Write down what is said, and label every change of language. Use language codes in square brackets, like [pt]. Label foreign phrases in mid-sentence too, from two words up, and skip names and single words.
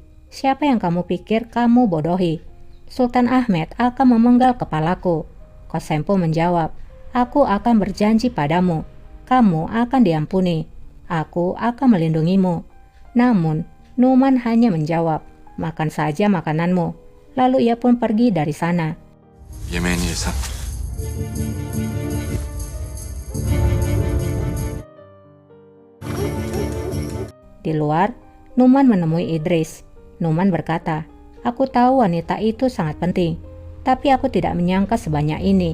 [id] Siapa yang kamu pikir kamu bodohi? Sultan Ahmed akan memenggal kepalaku. Qasem pun menjawab, aku akan berjanji padamu. Kamu akan diampuni. Aku akan melindungimu. Namun Numan hanya menjawab, makan saja makananmu. Lalu ia pun pergi dari sana. [tr] Yemeğini yesen. [id] Di luar, Numan menemui Idris. Numan berkata, aku tahu wanita itu sangat penting, tapi aku tidak menyangka sebanyak ini.